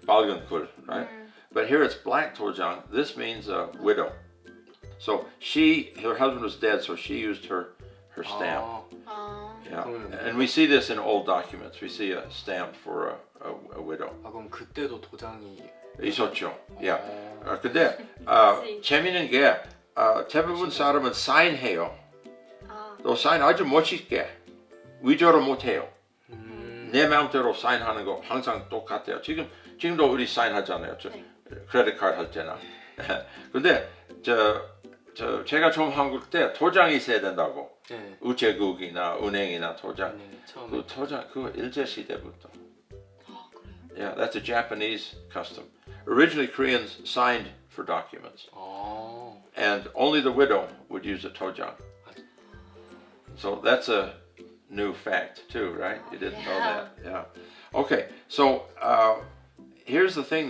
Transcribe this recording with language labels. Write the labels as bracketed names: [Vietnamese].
[Korean] 빨간 꿀, right? [English] But here it's black tojang. This means a widow. So her husband was dead, so she used her stamp. Oh. Yeah. And we see this in old documents. We see a stamp for a widow. [Korean] 그럼 그때도 도장이 있었죠. Yeah. 근데 재미있는 게 대부분 사람은 사인해요. 또 사인 아주 멋있게 위조를 못해요. 내 마음대로 사인하는 거 항상 똑같아요. 지금도 우리 사인하잖아요. 크레딧 카드 할 때나. 근데 제가 처음 한국 때 도장이 있어야 된다고. 네. 우체국이나 은행이나 도장. 네. 처음에. 그 도장 그거 일제 시대부터. 아 그래요? [English] Yeah, that's a Japanese custom. Originally, Koreans signed for documents, [Korean] 아. [English] and only the widow would use a tojang. So that's a new fact too, right? You didn't know that. Yeah. Okay. So here's the thing.